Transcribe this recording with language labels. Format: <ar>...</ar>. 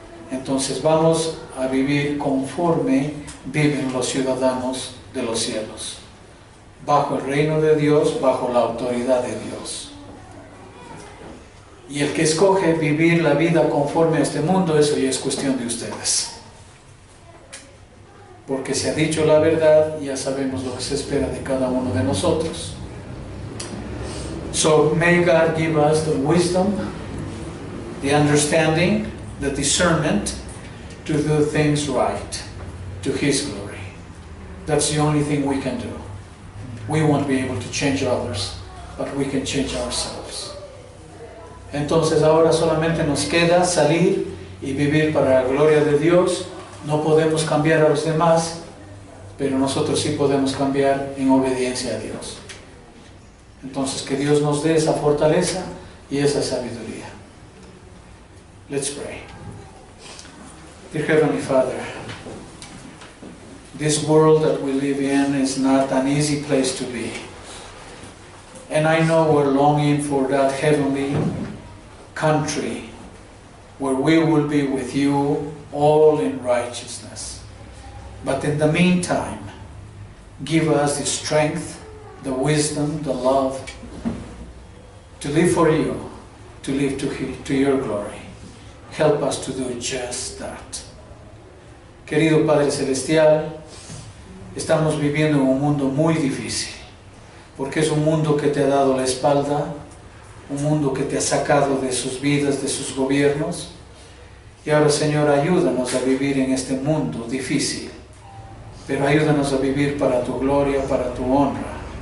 <es>Entonces vamos a vivir conforme viven los ciudadanos de los cielos, bajo el reino de Dios, bajo la autoridad de Dios. Y el que escoge vivir la vida conforme a este mundo, eso ya es cuestión de ustedes. Porque se ha dicho la verdad y ya sabemos lo que se espera de cada uno de nosotros.</es> <en>So may God give us the wisdom, the understanding, the discernment to do things right, to His glory. That's the only thing we can do. We won't be able to change others, but we can change ourselves.</en> <es>Entonces ahora solamente nos queda salir y vivir para la gloria de Dios. No podemos cambiar a los demás, pero nosotros sí podemos cambiar en obediencia a Dios. Entonces que Dios nos dé esa fortaleza y esa sabiduría.</es> <en>Let's pray. Dear Heavenly Father, this world that we live in is not an easy place to be. And I know we're longing for that heavenly country where we will be with you all in righteousness. But in the meantime, give us the strength, the wisdom, the love to live for you, to live to your glory. Help us to do just that.</en> <es>Querido Padre Celestial, estamos viviendo en un mundo muy difícil, porque es un mundo que te ha dado la espalda, un mundo que te ha sacado de sus vidas, de sus gobiernos. Y ahora, Señor, ayúdanos a vivir en este mundo difícil, pero ayúdanos a vivir para tu gloria, para tu honra.</es>